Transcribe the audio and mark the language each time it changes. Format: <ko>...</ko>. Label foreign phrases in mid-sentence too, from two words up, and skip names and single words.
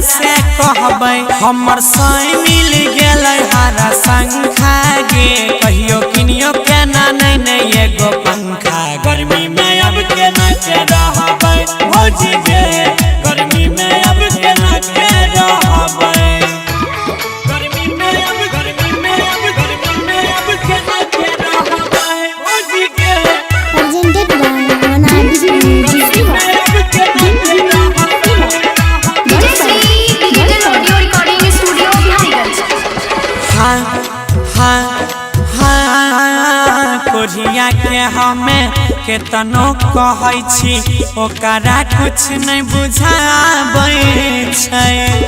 <mai>से कहबै हमर साई मिल गेलै हरा संखा गे कहियो किनियो के नहीं एगो पंखा गर्मी में अब के न के रहबै भौजी गे गर्मी में अब के न के रहबै गर्मी में अब के न के रहबै भौजी गे</mai> <en>Presented by Monadic Music.</en> <mai>कोढ़िया के हमें केतनो कहै छी ओकरा कुछ नहीं बुझाबै छै</mai>